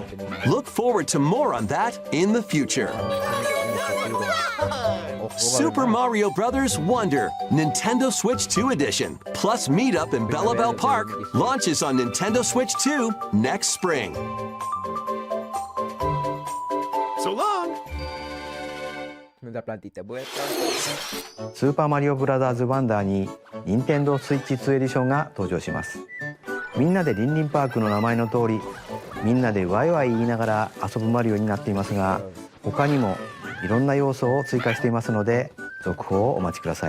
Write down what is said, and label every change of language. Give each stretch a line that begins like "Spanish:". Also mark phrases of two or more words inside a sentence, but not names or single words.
English: Look forward to more on that in the future. Super Mario Bros. Wonder, Nintendo Switch 2 edition, plus Meetup in Bell Park launches on Nintendo Switch 2 next spring. So long.
Spanish: La plantita vuelta.
Japanese: スーパーマリオブラザーズワンダーに任天堂スイッチ2エディションが登場します。みんなでリンリンパークの名前の通り、みんなでワイワイ言いながら遊ぶマリオになっていますが、他にもいろんな要素を追加していますので続報をお待ちください。